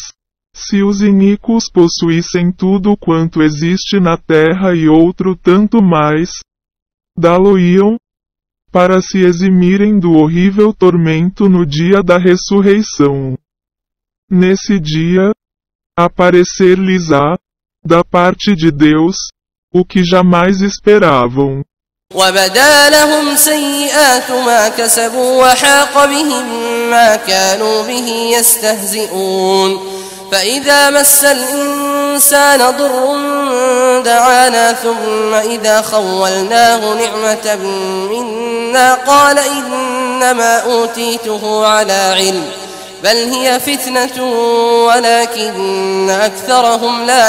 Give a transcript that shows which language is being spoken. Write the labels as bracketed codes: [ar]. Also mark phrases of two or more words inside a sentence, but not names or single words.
[pt] Se os iníquos possuíssem tudo quanto existe na terra e outro tanto mais, dá-lo-iam, para se eximirem do horrível tormento no dia da ressurreição. Nesse dia, aparecer-lhes-á, da parte de Deus, o que jamais esperavam. [ar] وبدا لهم سيئات ما كسبوا وحاق بهم ما كانوا به يستهزئون فإذا مس الإنسان ضر دعانا ثم إذا خولناه نعمة منا قال إنما أوتيته على علم بل هي فتنة ولكن أكثرهم لا